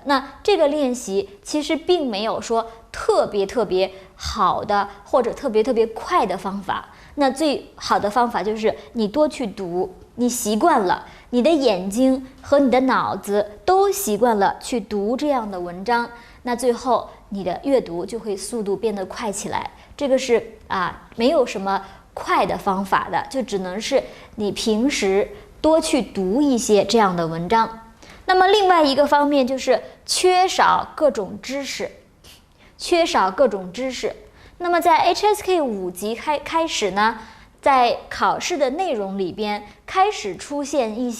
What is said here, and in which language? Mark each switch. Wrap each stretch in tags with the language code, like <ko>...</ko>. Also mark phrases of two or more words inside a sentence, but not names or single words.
<zh>那這個練習其實並沒有說特別好的或者特別快的方法，那最好的方法就是你多去讀，你習慣了，你的眼睛和你的腦子都習慣了去讀這樣的文章，那最後你的閱讀就會速度變得快起來。這個是沒有什麼快的方法的，就只能是你平時多去讀一些這樣的文章。那麼另外一個方面就是缺少各種知識。那麼在 HSK 5級開始呢，在考試的內容裡邊開始出現一</zh>